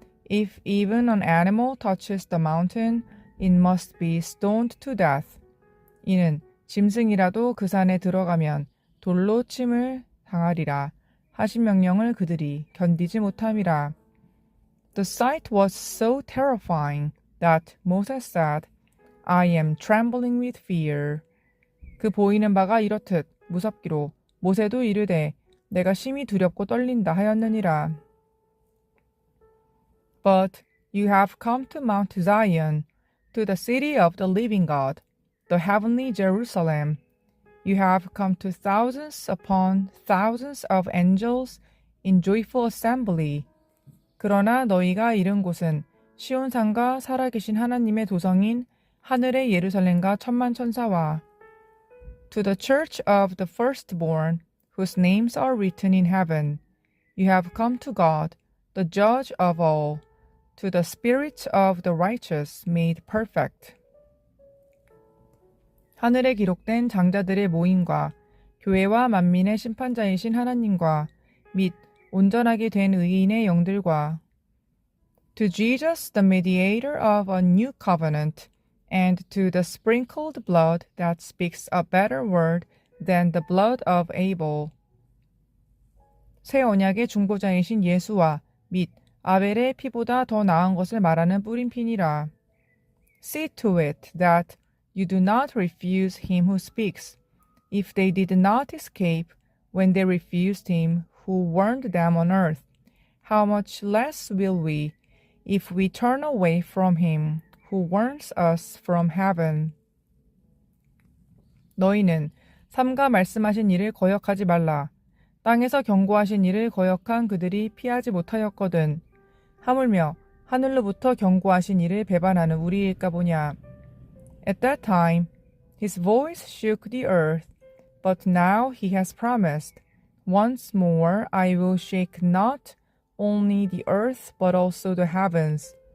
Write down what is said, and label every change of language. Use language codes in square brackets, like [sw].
[en] If even an animal touches the mountain, it must be stoned to death. [ko] 이는 짐승이라도 그 산에 들어가면 돌로 침을 당하리라 하신 명령을 그들이 견디지 못함이라. [en] The sight was so terrifying that Moses said, I am trembling with fear. [ko] 그 보이는 바가 이렇듯 무섭기로 모세도 이르되 내가 심히 두렵고 떨린다 하였느니라. [en] But you have come to Mount Zion, to the city of the living God, the heavenly Jerusalem. You have come to thousands upon thousands of angels in joyful assembly. [ko] 그러나 너희가 이른 곳은 시온산과 살아계신 하나님의 도성인 하늘의 예루살렘과 천만 천사와 [en] To the church of the firstborn, whose names are written in heaven, you have come to God, the judge of all, to the spirits of the righteous made perfect. [ko] 하늘에 기록된 장자들의 모임과 교회와 만민의 심판자이신 하나님과 및 온전하게 된 의인의 영들과 [en] To Jesus, the mediator of a new covenant, and to the sprinkled blood that speaks a better word than the blood of Abel. [ko] 새 언약의 중보자이신 예수와 및 아벨의 피보다 더 나은 것을 말하는 뿌림핀이라. [en] See to it that you do not refuse him who speaks. If they did not escape when they refused him who warned them on earth, how much less will we, if we turn away from him who warns us from heaven. [ko] 너희는 삼가 말씀하신 일을 거역하지 말라. 땅에서 경고하신 일을 거역한 그들이 피하지 못하였거든. 하물며 하늘로부터 경고하신 일을 배반하는 우리일까 보냐. [en] At that time, his voice shook the earth, but now he has promised, once more I will shake not only the earth but also the heavens.